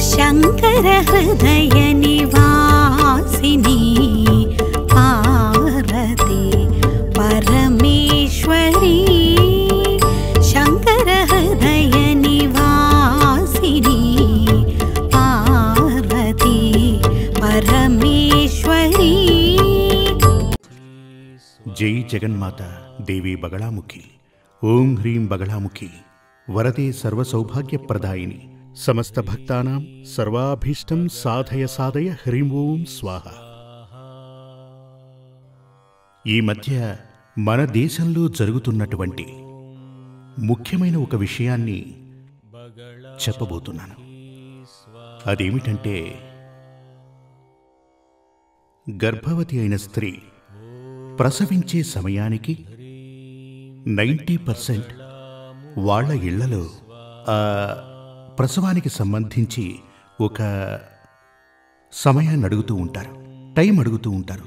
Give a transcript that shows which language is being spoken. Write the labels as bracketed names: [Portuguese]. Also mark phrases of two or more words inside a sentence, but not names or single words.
[Sanskrit] शंकर हृदय निवासिनी पार्वती परमेश्वरी शंकर हृदय निवासिनी पार्वती परमेश्वरी। जय जगन्माता देवी बगलामुखी। ओं ह्रीं बगलामुखी वरदे सर्वसौभाग्यप्रदायिनी समस्त भक्तानां सर्वाभीष्टं साधय साधय హ్రీం ఓం స్వాహ। [Telugu] ఈ మధ్య మన దేశంలో జరుగుతున్నటువంటి ముఖ్యమైన ఒక విషయాన్ని చెప్పబోతున్నాను। అదేమిటంటే గర్భవతి అయిన స్త్రీ ప్రసవించే సమయానికి 90% వాళ్ళ ఇళ్లలో ప్రసవానికి సంబంధించి ఒక సమయాన్ని అడుగుతూ ఉంటారు, టైం అడుగుతూ ఉంటారు।